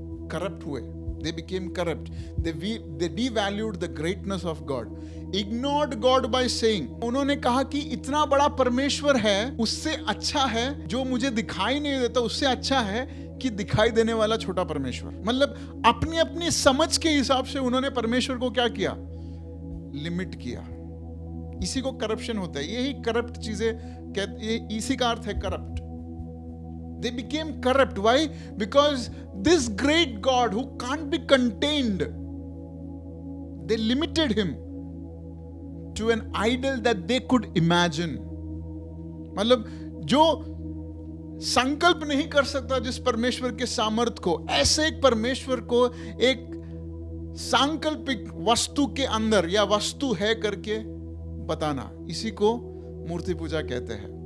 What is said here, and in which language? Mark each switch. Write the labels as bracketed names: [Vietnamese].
[Hindi] Corrupt हुए, [English] they became corrupt, they devalued the greatness of God, ignored God by saying, [Hindi] उन्होंने कहा कि इतना बड़ा परमेश्वर है, उससे अच्छा है जो मुझे दिखाई नहीं देता, उससे अच्छा है कि दिखाई देने वाला छोटा परमेश्वर। मतलब अपनी अपनी समझ के हिसाब से उन्होंने परमेश्वर को क्या किया? लिमिट किया। इसी को करप्शन होता है। यही करप्ट चीजें, इसी का अर्थ है corrupt. [English] They became corrupt. Why? Because this great God who can't be contained, they limited him to an idol that they could imagine. [Hindi] मतलब जो संकल्प नहीं कर सकता जिस परमेश्वर के सामर्थ्य को, ऐसे एक परमेश्वर को एक सांकल्पिक वस्तु के अंदर या वस्तु है करके बताना, इसी को मूर्ति पूजा कहते हैं।